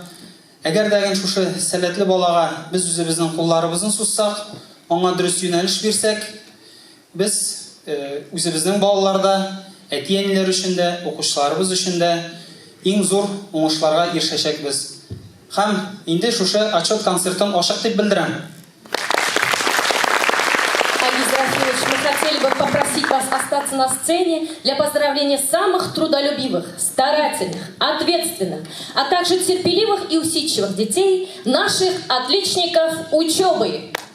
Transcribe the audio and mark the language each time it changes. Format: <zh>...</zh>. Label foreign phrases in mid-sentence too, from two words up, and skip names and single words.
<tt>Әгәр дәген шушы сәләтле балага без үзебезнең кулларыбызны суссак, аңа дөрес юнәлеш бирсәк, без үзебезнең балаларда, әти-әниләр өчен дә, укучыларыбыз өчен дә иң зур уңышларга ирешәчәкбез. Һәм инде шушы отчет концертын ачык дип белдерәм.</tt> <ru>Мы хотели бы попросить вас остаться на сцене для поздравления самых трудолюбивых, старательных, ответственных, а также терпеливых и усидчивых детей, наших отличников учебы.</ru>